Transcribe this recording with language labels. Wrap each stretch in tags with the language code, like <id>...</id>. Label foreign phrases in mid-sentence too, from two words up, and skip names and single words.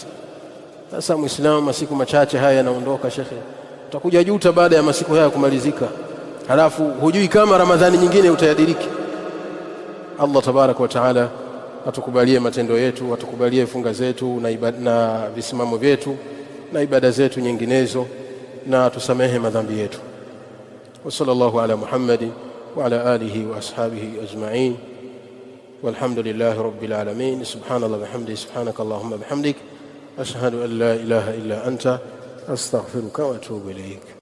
<sw>Sasa Muislamu, masiku machache haya yanaondoka shekhe, utakuja juta baada ya masiku haya kumalizika, halafu hujui kama Ramadhani nyingine utayadiriki.</sw> <ar>الله تبارك وتعالى</ar> <sw>atukubalie matendo yetu, atukubalie funga zetu na visimamo vyetu na ibada zetu nyinginezo, na tusamehe madhambi yetu.</sw> <ar>وصلى الله على محمد وعلى آله وأصحابه أجمعين، والحمد لله رب العالمين. سبحان الله وبحمده، سبحانك اللهم وبحمدك، أشهد أن لا إله إلا أنت أستغفرك وأتوب إليك.</ar>